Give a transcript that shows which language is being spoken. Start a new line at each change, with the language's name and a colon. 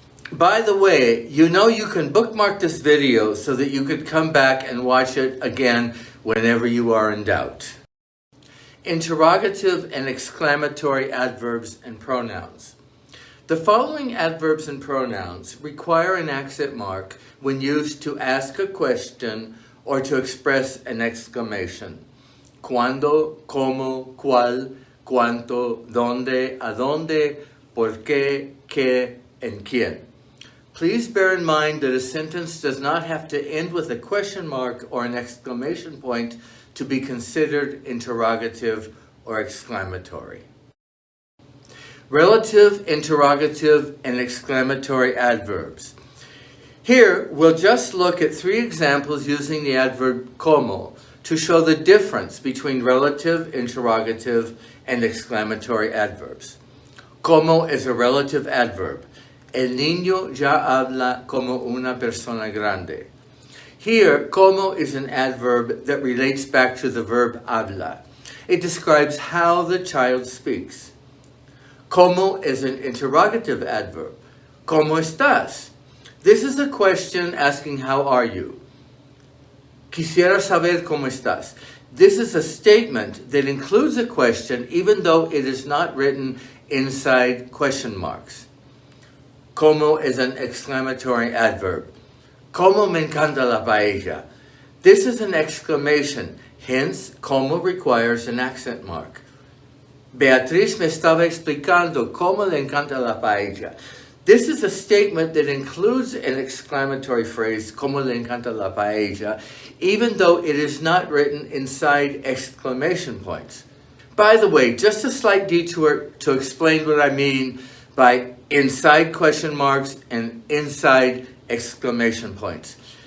English: By the way, you know you can bookmark this video so that you could come back and watch it again whenever you are in doubt. Interrogative and exclamatory adverbs and pronouns. The following adverbs and pronouns require an accent mark when used to ask a question or to express an exclamation.
Spanish: Cuándo, cómo, cuál, cuánto, dónde, adónde, por qué, qué, and quién.
English: Please bear in mind that a sentence does not have to end with a question mark or an exclamation point to be considered interrogative or exclamatory. Relative, interrogative, and exclamatory adverbs. Here, we'll just look at 3 examples using the adverb como to show the difference between relative, interrogative, and exclamatory adverbs. Como is a relative adverb.
Spanish: El niño ya habla como una persona grande.
English: Here, como is an adverb that relates back to the verb habla. It describes how the child speaks. Como is an interrogative adverb.
Spanish: ¿Cómo estás?
English: This is a question asking how are you.
Spanish: Quisiera saber cómo estás.
English: This is a statement that includes a question even though it is not written inside question marks. Como is an exclamatory adverb.
Spanish: Como me encanta la paella.
English: This is an exclamation, hence como requires an accent mark.
Spanish: Beatriz me estaba explicando cómo le encanta la paella.
English: This is a statement that includes an exclamatory phrase,
Spanish: como le encanta la paella,
English: even though it is not written inside exclamation points. By the way, just a slight detour to explain what I mean by inside question marks and inside exclamation points.